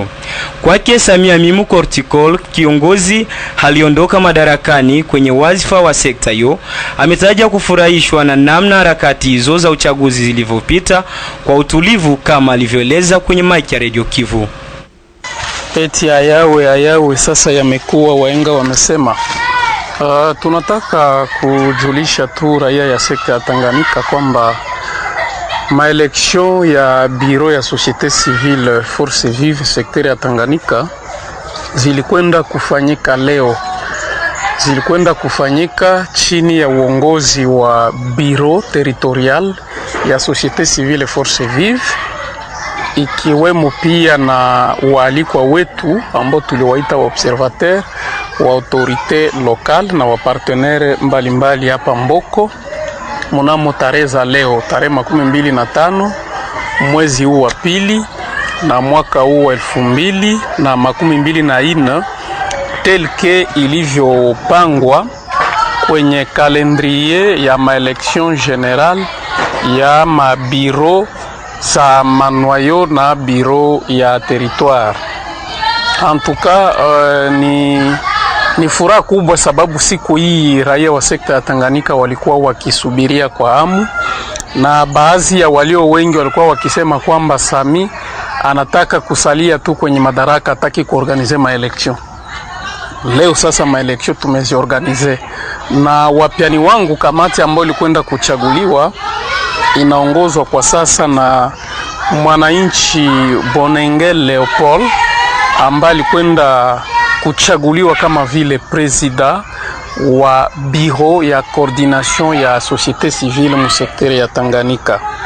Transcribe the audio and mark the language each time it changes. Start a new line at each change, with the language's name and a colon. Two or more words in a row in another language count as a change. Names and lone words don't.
Swahili: Kwake Samia Mimu Kortikol, kiongozi aliondoka madarakani kwenye wazifa wa sekta hiyo, ametaja kufurahishwa na namna harakati hizo za uchaguzi zilivyopita kwa utulivu, kama alivyoeleza kwenye mic ya Radio Kivu. Eti ayawe sasa yamekuwa, waenga wamesema. Tunataka kujulisha tu raia ya sekta ya Tanganyika kwamba maeleksyon ya biro ya
French: societe civile force vive
Swahili: sekteri ya Tanganyika zilikwenda kufanyika leo. Zilikwenda kufanyika chini ya uongozi wa biro territorial ya
French: societe civile force vive,
Swahili: ikiwemo pia na waalikwa wetu ambao tuliwaita wa observateur wa
French: autorite lokal
Swahili: na wa partenaire mbalimbali hapa Mboko. Mnamo tarehe za leo, tarehe 25 mwezi huu wa pili na mwaka huu wa 2024, telke ilivyopangwa kwenye kalendrier ya maelection general ya mabiro za manwayo na biro ya territoire.
French: En tout cas,
Swahili: ni furaha kubwa, sababu siku hii raia wa sekta ya Tanganyika walikuwa wakisubiria kwa hamu, na baadhi ya walio wengi walikuwa wakisema kwamba Sami anataka kusalia tu kwenye madaraka, hataki kuorganize maelection. Leo sasa maelection tumeziorganize, na wapiani wangu kamati ambayo ilikwenda kuchaguliwa inaongozwa kwa sasa na mwananchi Bonengel Leopold ambaye alikwenda kuchaguliwa kama vile presida wa biro ya coordination ya
French: societe civile
Swahili: mu sekteri ya Tanganyika.